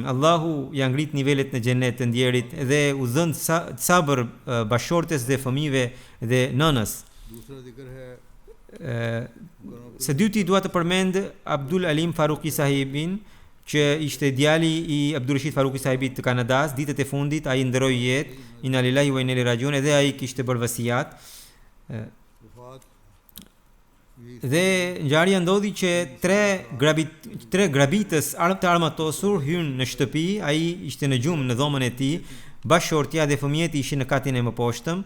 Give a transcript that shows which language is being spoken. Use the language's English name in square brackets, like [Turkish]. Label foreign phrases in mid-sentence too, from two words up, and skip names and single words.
[Albanian] Allahu ja ngrit nivelet në xhenet të ndjerit dhe u dhën sabër bashortes dhe fëmijëve dhe nënës. Së dyti dua të përmend Abdul Alim Faruqi Sahibin, që ishte djali i Abdurrashid Faruqi Sahibit të Kanadas. Ditët e fundit ai ndroi jetë, [Arabic] إنا لله وإنا إليه راجعون, [Albanian] edhe ai kishte bërë vasiat. Dhe ngjarja ndodhi që tre grabitës të armatosur hyn në shtëpi. Ai ishte në gjumë në dhomën e tij, bashortja dhe fëmijët ishin në katin e mëposhtëm.